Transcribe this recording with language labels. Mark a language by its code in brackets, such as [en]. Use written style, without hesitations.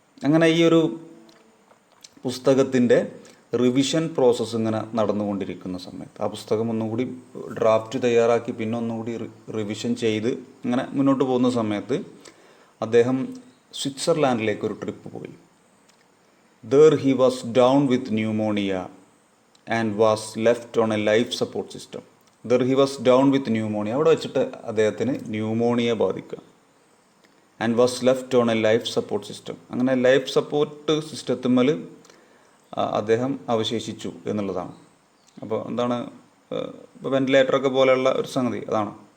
[ml] അങ്ങനെ ഈ ഒരു പുസ്തകത്തിൻ്റെ റിവിഷൻ പ്രോസസ്സ് ഇങ്ങനെ നടന്നുകൊണ്ടിരിക്കുന്ന സമയത്ത്, ആ പുസ്തകം ഒന്നുകൂടി ഡ്രാഫ്റ്റ് തയ്യാറാക്കി പിന്നെ ഒന്നുകൂടി റിവിഷൻ ചെയ്ത് ഇങ്ങനെ മുന്നോട്ട് പോകുന്ന സമയത്ത് അദ്ദേഹം സ്വിറ്റ്സർലാൻഡിലേക്ക് ഒരു ട്രിപ്പ് പോയി. [en] There he was down with pneumonia and was left on a life support system. There he was down with pneumonia. [ml] അവിടെ വെച്ചിട്ട് അദ്ദേഹത്തിന് ന്യൂമോണിയ ബാധിക്കുക. [en] And was left on a life support system. [ml] അങ്ങനെ ലൈഫ് സപ്പോർട്ട് സിസ്റ്റത്തിന്മേൽ അദ്ദേഹം അവശേഷിച്ചു എന്നുള്ളതാണ്. അപ്പോൾ എന്താണ്, വെന്റിലേറ്ററൊക്കെ പോലെയുള്ള ഒരു സംഗതി അതാണ്.